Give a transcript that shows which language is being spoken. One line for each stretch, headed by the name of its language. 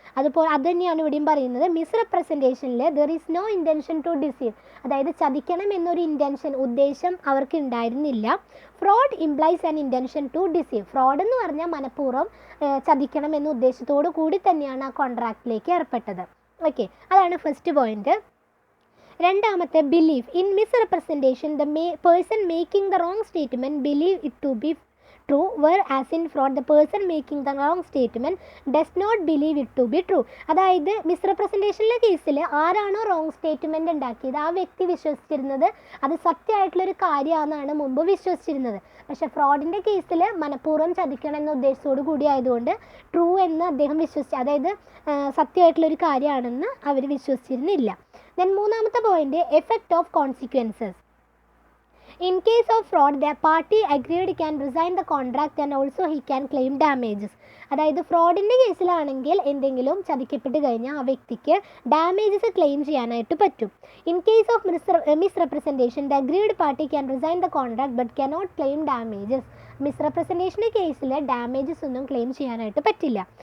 Malayalam: അതുപോലെ അത് തന്നെയാണ് ഇവിടെയും പറയുന്നത്. മിസ്റെപ്രസെൻറ്റേഷനിൽ
English: there is no intention to deceive,
Malayalam: അതായത് ചതിക്കണം എന്നൊരു ഇൻറ്റൻഷൻ, ഉദ്ദേശം അവർക്ക് ഉണ്ടായിരുന്നില്ല.
English: Fraud implies an intention to deceive.
Malayalam: Fraud എന്ന് പറഞ്ഞാൽ മനഃപൂർവ്വം ചതിക്കണം എന്ന ഉദ്ദേശത്തോടു കൂടി തന്നെയാണ് ആ കോൺട്രാക്റ്റിലേക്ക് ഏർപ്പെട്ടത്. ഓക്കെ, അതാണ് ഫസ്റ്റ് പോയിന്റ്. രണ്ടാമത്തെ belief.
English: In misrepresentation the person making the wrong statement believe it to be true, whereas in fraud the person making the wrong statement does not believe it to be true.
Malayalam: അതായത് മിസ്റെപ്രസെൻറ്റേഷനിലെ കേസിൽ ആരാണോ wrong statement ഉണ്ടാക്കിയത് ആ വ്യക്തി വിശ്വസിച്ചിരുന്നത് അത് സത്യമായിട്ടുള്ളൊരു കാര്യമാണെന്നാണ് മുമ്പ് വിശ്വസിച്ചിരുന്നത്. പക്ഷേ ഫ്രോഡിൻ്റെ കേസിൽ മനഃപൂർവ്വം ചതിക്കണം എന്ന ഉദ്ദേശത്തോടു കൂടി ആയതുകൊണ്ട് ട്രൂ എന്ന് അദ്ദേഹം വിശ്വസിച്ചു, അതായത് സത്യമായിട്ടുള്ളൊരു കാര്യമാണെന്ന് അവർ വിശ്വസിച്ചിരുന്നില്ല. ദെൻ മൂന്നാമത്തെ point, effect of consequences.
English: In case of fraud, the party agreed can resign the contract and also he can claim damages.
Malayalam: അതായത് ഫ്രോഡിൻ്റെ കേസിലാണെങ്കിൽ എന്തെങ്കിലും ചതിക്കപ്പെട്ട് കഴിഞ്ഞാൽ ആ വ്യക്തിക്ക് ഡാമേജസ് ക്ലെയിം ചെയ്യാനായിട്ട് പറ്റും.
English: In case of misrepresentation the aggrieved party can resign the contract but cannot claim damages.
Malayalam: മിസ്റെപ്രസെൻറ്റേഷൻ്റെ കേസിൽ damages ഒന്നും claim ചെയ്യാനായിട്ട് പറ്റില്ല.